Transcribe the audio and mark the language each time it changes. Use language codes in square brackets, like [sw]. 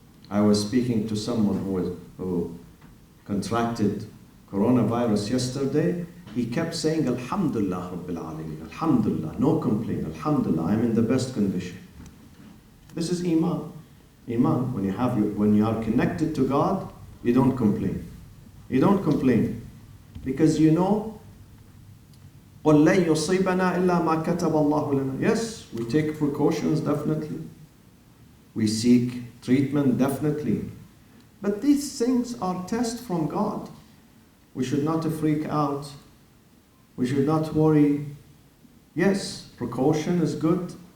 [en] I was speaking to someone who contracted coronavirus yesterday. He kept saying, Alhamdulillah Rabbil Alameen, Alhamdulillah, no complaint, Alhamdulillah, I'm in the best condition. This is Iman. Iman, when you are connected to God, you don't complain. You don't complain. Because you know, [ar] قُلْ لَن يُصِيبَنَا إِلَّا مَا كَتَبَ اللَّهُ لَنَا. [en] Yes, we take precautions, definitely. We seek treatment, definitely. But these things are tests from God. We should not freak out. We should not worry. Yes, precaution is good.